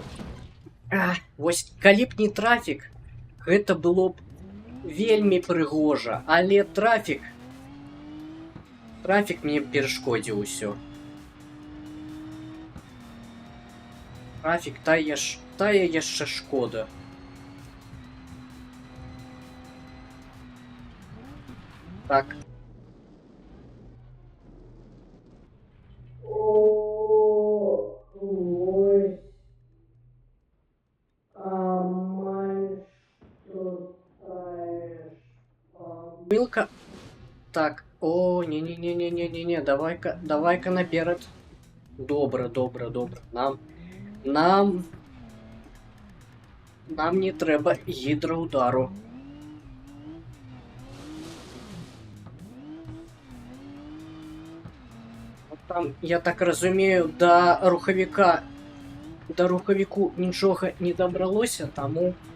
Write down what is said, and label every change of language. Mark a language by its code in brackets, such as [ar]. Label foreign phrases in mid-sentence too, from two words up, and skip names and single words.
[be] Вось, калі б не трафік, гэта было б вельмі прыгожа, але трафік мне перашкодзіў усё. Трафік тая яшчэ шкода. Так. Помылка. [ru] Так, о, не-не-не-не-не-не, давай-ка наперед. [be] Добра. Нам не трэба гідраўдару. Там, я так разумею, да рухавіку нічога не дабралося, таму...